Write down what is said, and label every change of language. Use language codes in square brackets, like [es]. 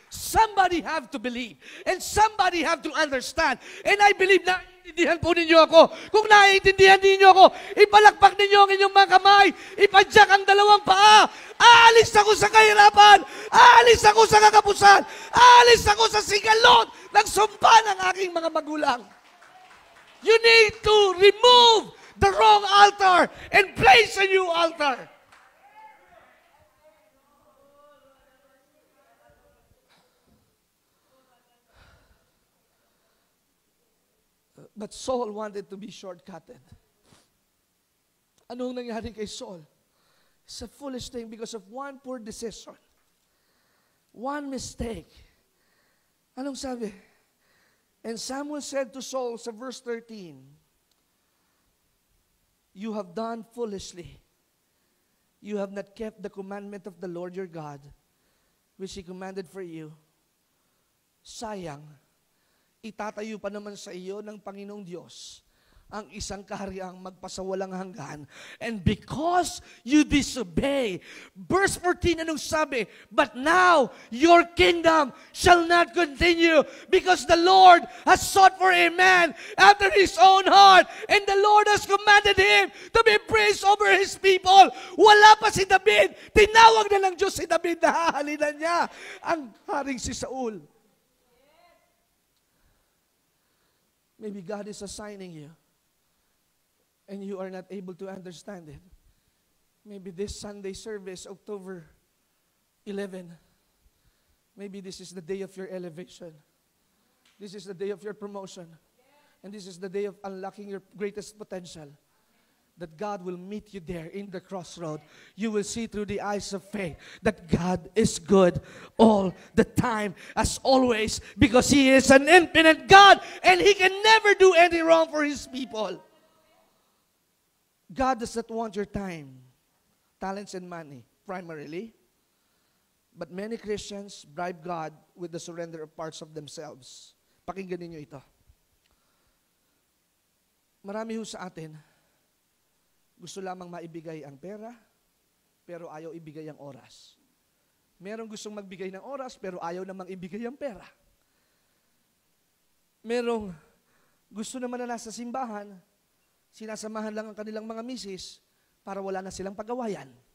[en] Somebody have to believe and somebody have to understand. And I believe [tl] na naiintindihan po ninyo ako. Kung naiintindihan ninyo ako, ipalakpak ninyo ang inyong mga kamay, ipadyak ang dalawang paa. Aalis ako sa kahirapan, aalis ako sa kakapusan, aalis ako sa sigalot ng sumpa ng aking mga magulang. [en] You need to remove the wrong altar and place a new altar. But Saul wanted to be shortcutted. [tl] Anong nangyari kay Saul? [en] It's a foolish thing because of one poor decision. One mistake. [tl] Anong sabi? [en] And Samuel said to Saul sa verse 13, you have done foolishly. You have not kept the commandment of the Lord your God, which He commanded for you. [tl] Sayang, itatayo pa naman sa iyo ng Panginoong Diyos ang isang kahariang magpasawalang hanggan. [en] And because you disobey, verse 14, [tl] anong sabi? [en] But now, your kingdom shall not continue because the Lord has sought for a man after His own heart, and the Lord has commanded him to be priest over His people. [tl] Wala pa si David. Tinawag na ng Diyos si David na hahalinan niya ang haring si Saul. [en] Maybe God is assigning you and you are not able to understand it. Maybe this Sunday service, October 11, maybe this is the day of your elevation. This is the day of your promotion. And this is the day of unlocking your greatest potential. That God will meet you there in the crossroad. You will see through the eyes of faith that God is good all the time, as always, because He is an infinite God and He can never do any wrong for His people. God does not want your time, talents, and money, primarily. But many Christians bribe God with the surrender of parts of themselves. [tl] Pakinggan ninyo ito. Marami ho sa atin, gusto lamang maibigay ang pera, pero ayaw ibigay ang oras. Merong gustong magbigay ng oras, pero ayaw namang ibigay ang pera. Merong gusto naman na nasa simbahan, sinasamahan lang ang kanilang mga misis para wala na silang pagawayan.